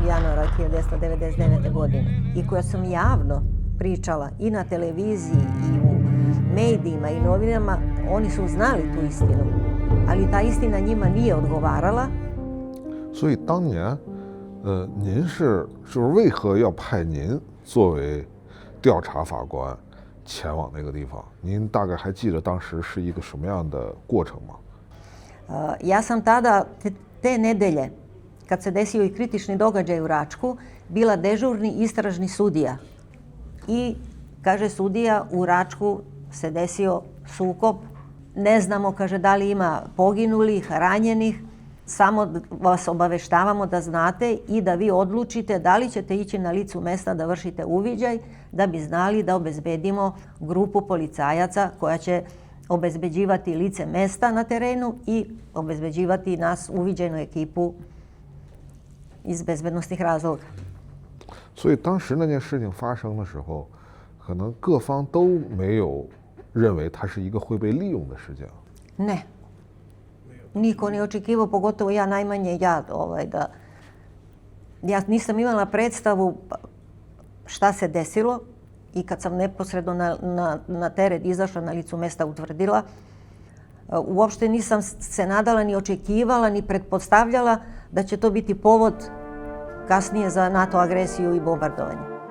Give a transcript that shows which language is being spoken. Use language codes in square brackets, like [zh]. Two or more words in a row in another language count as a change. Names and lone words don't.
[sr] januara 1999. godine i koja sam javno pričala i na televiziji i u medijima i novinama, oni su znali tu istinu, ali ta istina njima nije odgovarala. [zh] 所以当年，您就是为何要派您作为调查法官前往那个地方？您大概还记得当时是一个什么样的过程吗？ [sr] Ja sam tada, te nedelje, kad se desio i kritični događaj u Račku, bila dežurni istražni sudija. I, kaže sudija, u Račku se desio sukob. Ne znamo, kaže, da li ima poginulih, ranjenih. Samo vas obaveštavamo da znate i da vi odlučite da li ćete ići na licu mesta da vršite uviđaj, da bi znali da obezbedimo grupu policajaca koja će obezbeđivati lice mesta na terenu i obezbeđivati nas uviđajnu ekipu iz bezbednostnih razloga. [zh] 所以当时那件事情发生的时候，可能各方都没有认为它是一个会被利用的事件。 [sr] Ne. Niko ne očekivao, pogotovo ja najmanje, ja nisam imala predstavu šta se desilo i kad sam neposredno na teren izašla, na licu mesta utvrdila, uopšte nisam se nadala ni očekivala ni pretpostavljala da će to biti povod kasnije za NATO agresiju i bombardovanje.